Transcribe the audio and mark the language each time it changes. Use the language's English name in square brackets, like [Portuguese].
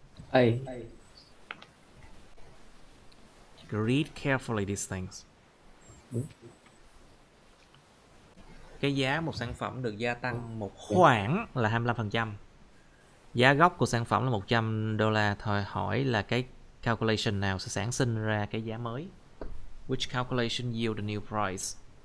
[English] A. Read carefully these things. [Vietnamese] Cái giá một sản phẩm được gia tăng một khoản là 25%. Giá gốc của sản phẩm là $100. Thôi hỏi là cái calculation nào sẽ sản sinh ra cái giá mới? [English] Which calculation yield the new price?